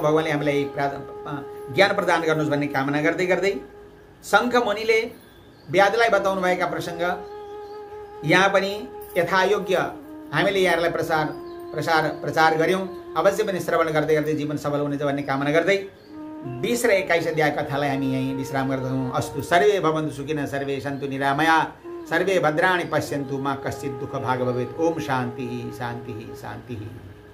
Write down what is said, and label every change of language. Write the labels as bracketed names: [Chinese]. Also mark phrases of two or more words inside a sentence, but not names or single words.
[Nepali] भगवानले हामीलाई ज्ञान प्रदान गर्नुहोस् भन्ने कामना गर्दै गर्दै शङ्ख मुनिले व्याधलाई बताउनु भएका प्रसङ्ग यहाँ पनि यथायोग्य हामीले यहाँलाई प्रचार गर्यौं। अवश्य पनि श्रवण गर्दै गर्दै जीवन सफल हुनेछ भन्ने कामना गर्दै 20 र 21 अध्याय कथालाई हामी यहीँ विश्राम गर्दछौँ। [Sanskrit] अस्तु सर्वे भवन्तु सुखिनः, सर्वे सन्तु निरामया, सर्वे भद्राणि पश्यन्तु मा कश्चित् दुःख भाग भवेत्। ओम शान्ति शान्ति शान्ति।